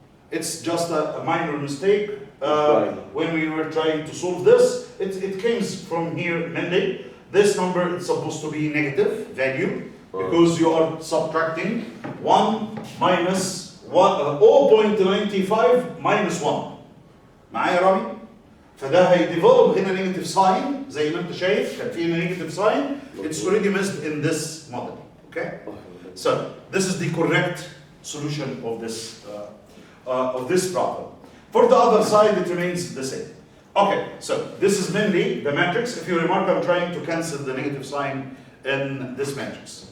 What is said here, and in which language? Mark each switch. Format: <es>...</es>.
<en>It's just a minor mistake. When we were trying to solve this, it came from here mainly. This number is supposed to be negative value because you are subtracting 1 minus 0.95 minus 1.</en> <ar>معايا يا رامي؟ فده هيديفلوب هنا نيجاتيف ساين زي ما انت شايف كان في نيجاتيف ساين.</ar> <en>It's already missed in this model. Okay? So this is the correct solution of this problem. For the other side, it remains the same. Okay, so this is mainly the matrix. If you remark, I'm trying to cancel the negative sign in this matrix.</en>